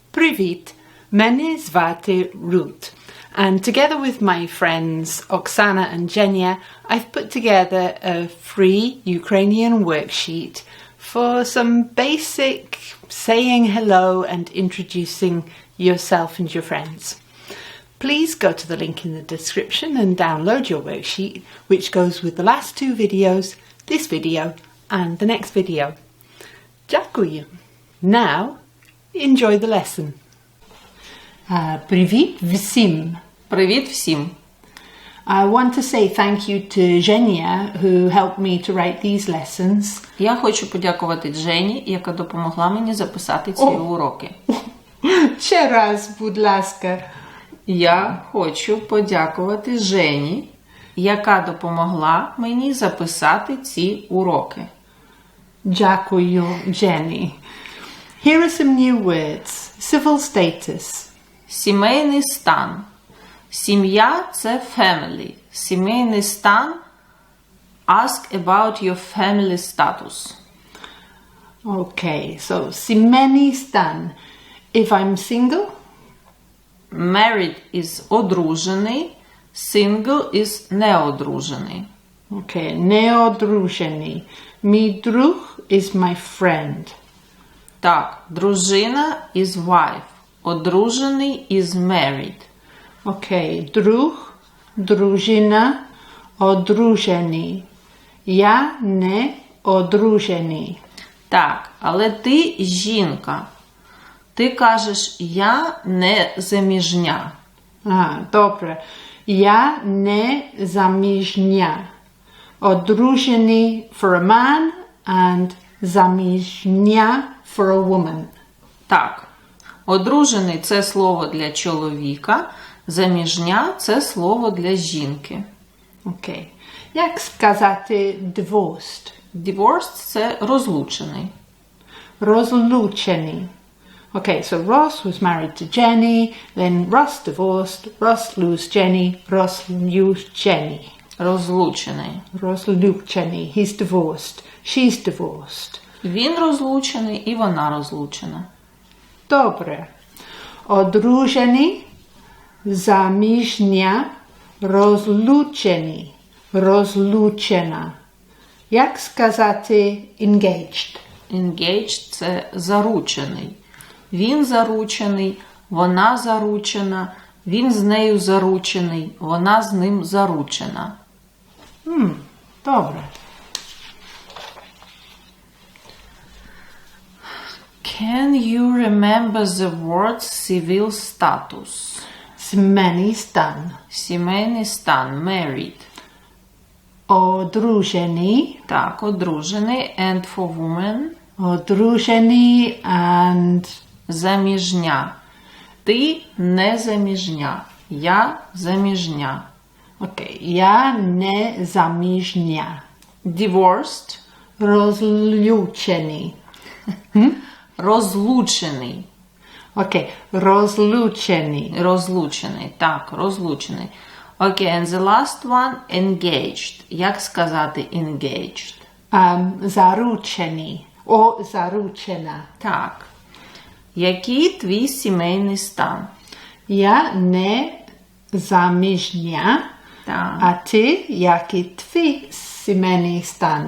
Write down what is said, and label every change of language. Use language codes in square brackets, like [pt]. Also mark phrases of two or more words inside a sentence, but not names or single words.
[uk] Привіт! Мене звати [en] Ruth, and together with my friends Oksana and Zhenya, I've put together a free Ukrainian worksheet for some basic saying hello and introducing yourself and your friends. Please go to the link in the description and download your worksheet, which goes with the last two videos, this video and the next video. Дякую. Now, enjoy the lesson. [uk] Привіт всім. Привіт всім. [en] I want to say thank you to Zhenya, who helped me to write these lessons. [uk] Я хочу подякувати Жені, яка допомогла мені записати ці уроки. Ще раз, будь ласка. Я хочу подякувати Жені, яка допомогла мені записати ці уроки. Дякую, [en] Jenny. Here are some new words. Civil status. [uk] Сімейний стан. Сім'я – це family. Сімейний стан – [en] ask about your family status. Okay, so [uk] сімейний стан. [en] If I'm single, Married is одружений, single is неодружений. okay, неодружений. [uk] Мій друг [en] is my friend. [uk] Так, дружина [en] is wife, одружений is married. [uk] Okay, друг, дружина, одружений. Я не одружений. Так, але ти жінка. Ти кажеш, я не заміжня. Добре. Я не заміжня. [en] Одружений for a man and заміжня for a woman. [uk] Так, одружений – це слово для чоловіка, заміжня – це слово для жінки. Окей. Як сказати divorced? Divorced – це розлучений. Розлучений. [en] Okay, so Ross was married to Jenny, then Ross divorced, Ross lose Jenny, Ross lose Jenny. [uk] Розлучений. Розлучений. [en] He's divorced. She's divorced. [uk] Він розлучений і вона розлучена. Добре. Одружений, заміжня, розлучений, розлучена. Як сказати engaged? Engaged – це заручений. Він заручений, вона заручена, він з нею заручений, вона з ним заручена. Добре. [en] Can you remember the word civil status? [uk] Сімейний стан. Сімейний стан, married. Одружений. Так, одружений, [en] and for woman. [uk] Одружений and Заміжня. Ти не заміжня. Я заміжня. окей. Я не заміжня. [en] Divorced. [uk] Розлучений. Розлучений. Окей. Розлучений. Розлучений. Так, розлучений. Окей, [en] and the last one, engaged. [uk] Як сказати engaged? Заручений. О, заручена. Так. Який твій сімейний стан? Я не заміжня. Так. А ти, який твій сімейний стан?